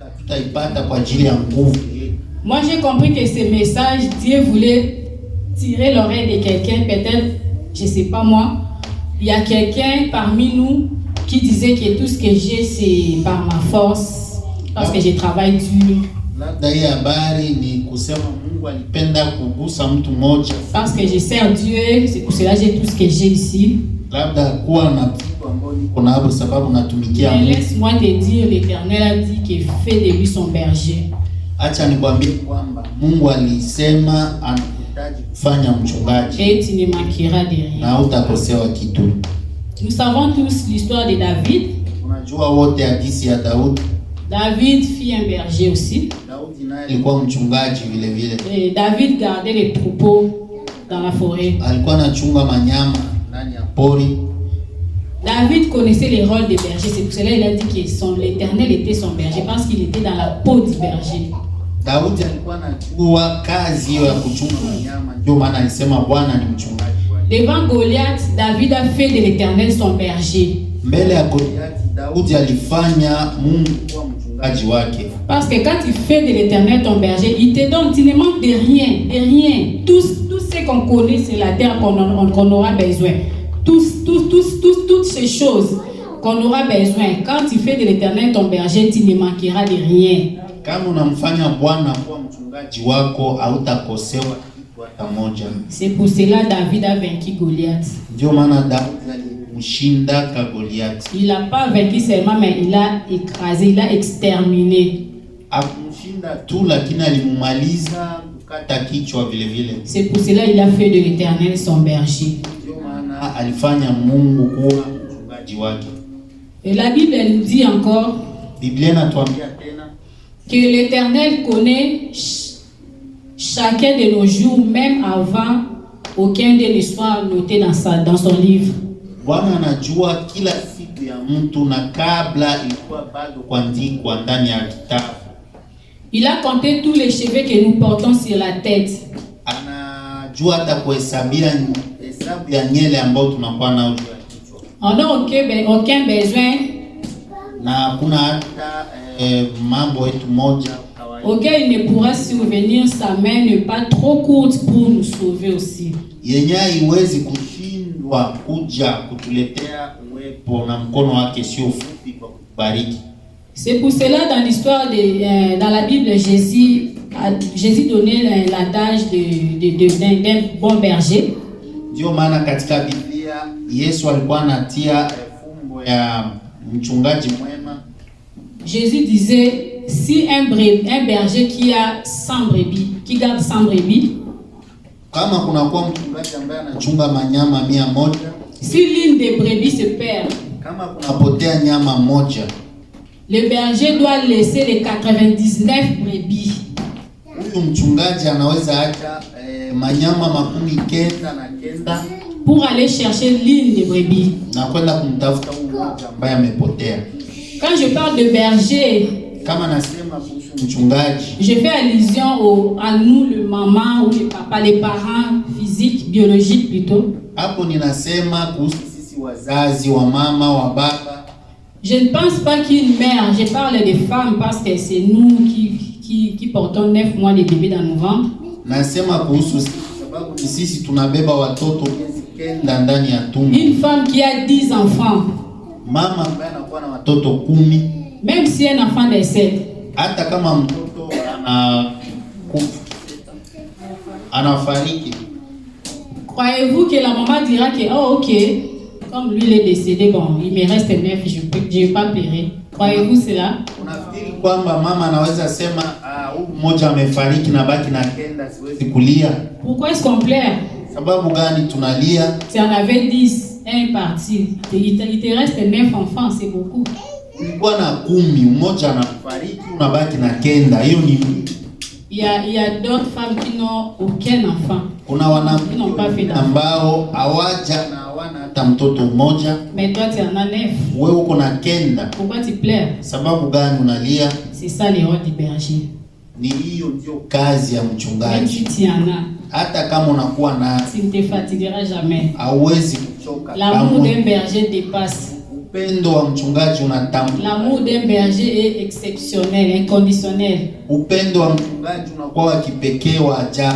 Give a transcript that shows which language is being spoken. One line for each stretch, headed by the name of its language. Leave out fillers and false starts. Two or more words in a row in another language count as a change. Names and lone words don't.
Swahili: tutaipata kwa ajili ya nguvu.
French: Moi j'ai compris que ce message, Dieu voulait tirer l'oreille de quelqu'un, peut-être, je sais pas moi, il y a quelqu'un parmi nous qui disait que tout ce que j'ai c'est par ma force, parce que je travaille dur.
Swahili: Labda hii habari ni kusema Mungu alipenda kugusa mtu mmoja.
French: Parce que je sers Dieu, c'est pour cela que j'ai tout ce que j'ai ici.
Swahili: Labda kuwa na kitu ambacho niko nacho sababu natumikia Mungu.
French: Laisse-moi te dire, l'Éternel a dit qu'il fait de lui son berger.
Swahili: Acha nikwambie kwamba Mungu alisema anahitaji kufanya mchungaji.
French: Et tu ne manqueras de rien.
Swahili: Na utakosewa kitu.
French: Nous savons tous l'histoire de David.
Swahili: Unajua wote hadithi ya Daudi.
French: David fit un berger aussi.
Swahili: Daudi naye alikuwa mchungaji vile vile.
French: Et David gardait les troupeaux dans la forêt.
Swahili: Alikuwa anachunga manyama ndani ya pori.
French: David connaissait les rôles des bergers, c'est pour cela qu'il a dit que l'Éternel était son berger, parce qu'il était dans la peau du berger.
Swahili: Daudi alikuwa anachukua kazi hiyo ya kuchunga wanyama, ndio maana alisema Bwana ni mchungaji.
French: Devant Goliath, David a fait de l'Éternel son berger.
Swahili: Mbele ya Goliath, Daudi alifanya Mungu kuwa mchungaji wake.
French: Parce que quand tu fais de l'Éternel ton berger, il te donne, tu ne manques de rien, de rien. Tout ce qu'on connaît, c'est la terre qu'on aura besoin. Toutes ces choses qu'on aura besoin. Quand tu fais de l'Éternel ton berger, tu ne manqueras de rien.
Swahili: Kama unamfanya Bwana kuwa mchungaji wako, hautakosewa kitu hata moja.
French: C'est pour cela David a vaincu Goliath.
Swahili: Ndio maana Daudi alimshinda Goliath.
French: Il n'a pas vaincu seulement, mais il a écrasé, il a exterminé.
Swahili: Akumshinda tu, lakini alimumaliza kukata kichwa vile vile.
French: C'est pour cela il a fait de l'Éternel son berger.
Swahili: Ndio maana alifanya Mungu kuwa mchungaji wake.
French: Et la Bible elle nous dit encore,
Swahili: Biblia inatuambia tena
French: que l'Éternel connaît chacun de nos jours, même avant aucun de ne soit noté dans son livre.
Swahili: Bwana anajua kila siku ya mtu na kabla ilikuwa bado kuandikwa ndani ya kitabu.
French: Il a compté tous les cheveux que nous portons sur la tête.
Swahili: Anajua hata kuhesabia hesabu ya nywele ambayo tunakuwa nayo juu ya kichwa.
French: On n'a aucun besoin.
Swahili: Na kuna hata mambo yetu moja
French: auquel il ne pourra survenir, sa main n'est pas trop courte pour nous sauver aussi.
Swahili: Yenye haiwezi kushindwa kuja kutuletea uwepo na mkono wake sio fupi kwa kubariki.
French: C'est pour cela dans l'histoire dans la Bible Jésus donnait l'adage d'un bon berger.
Swahili: Ndio maana katika Biblia Yesu alikuwa anatia fumbo ya mchungaji mwema.
French: Jésus disait, si un berger qui a 100 brebis, qui garde 100 brebis,
Swahili: kama kuna kwa mchungaji ambaye anachunga manyama 100,
French: si l'une des brebis se perd,
Swahili: kama kunapotea nyama moja,
French: le berger doit laisser les 99 brebis.
Swahili: Huyu mchungaji anaweza acha manyama 99
French: pour aller chercher l'une des brebis,
Swahili: na kwenda kumtafuta mmoja ambaye amepotea.
French: Quand je parle de berger,
Swahili: kama nasema kuhusu mchungaji,
French: je fais allusion à nous, le maman ou le papa, les parents physiques, biologiques plutôt.
Swahili: Hapo ninasema kuhusu sisi wazazi, wa mama, wa baba.
French: Je ne pense pas qu'une mère, je parle des femmes parce que c'est nous qui portons 9 mois de bébé dans nos ventres.
Swahili: Nasema kuhusu sisi sababu sisi tunabeba watoto miezi 9 ndani ya tumbo.
French: Une femme qui a 10 enfants,
Swahili: mama ambaye anakuwa na watoto 10,
French: même si un enfant décède,
Swahili: hata kama mtoto anafariki,
French: croyez-vous que la maman dira que oh ok, comme lui il est décédé, bon il me reste 9, je vais pas pleurer? Croyez-vous cela?
Swahili: Unafikiri kwamba mama anaweza sema huyu mmoja amefariki na baki na 9 siwezi kulia?
French: Pourquoi est-ce qu'on pleure?
Swahili: Sababu gani tunalia?
French: Si on avait 10, un parti, il te reste 9 enfants, c'est beaucoup.
Swahili: Ulikuwa na 10, mmoja anafariki unabaki na 9, hiyo ni mingi.
French: Il y a d'autres femmes qui n'ont aucun enfant.
Swahili: Kuna wanawake ambao hawaja na hawana hata mtoto mmoja.
French: Mais toi tu en as 9.
Swahili: Wewe uko na 9.
French: Pourquoi tu pleures?
Swahili: Sababu gani unalia?
French: C'est ça le rôle du berger.
Swahili: Ni hiyo ndio kazi ya mchungaji.
French: Même si tu en as,
Swahili: hata kama unakuwa na,
French: tu ne te fatigueras jamais.
Swahili: hauwezi kuchoka.
French: L'amour d'un berger dépasse.
Swahili: upendo wa mchungaji unatambua.
French: L'amour d'un berger est exceptionnel, inconditionnel.
Swahili: Upendo wa mchungaji unakuwa wa kipekee wa ajabu.